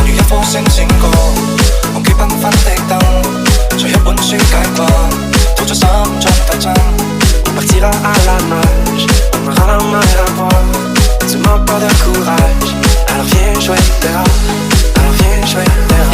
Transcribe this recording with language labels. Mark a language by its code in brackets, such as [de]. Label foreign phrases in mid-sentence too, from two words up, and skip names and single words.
[zh] 科星閃過，忘記繽紛的燈，在一本書解困，吐出心中鬥爭。 [fr] On partira à la nage, on aura la main et la voix. On se manque pas de courage, alors viens jouer dehors, alors viens jouer dehors.